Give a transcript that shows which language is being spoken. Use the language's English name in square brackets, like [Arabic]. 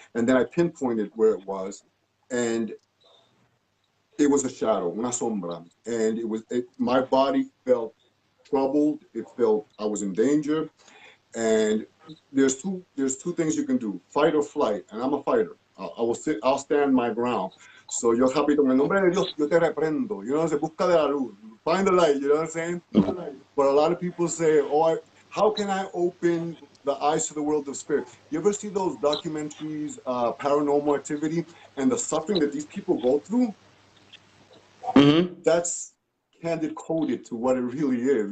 [English] And then I pinpointed where it was, and it was a shadow, [Spanish] una sombra, [English] and my body felt troubled. It felt I was in danger, and there's two things you can do: fight or flight. And I'm a fighter. I'll stand my ground. [Spanish] So yo rápido, en el nombre de Dios, yo te reprendo. [English] You know, [Spanish] se busca de la luz, [English] find the light. You know what I'm saying? But a lot of people say, "Oh, how can I open the eyes to the world of spirit?" You ever see those documentaries, Paranormal Activity, and the suffering that these people go through? That's candid coded to what it really is.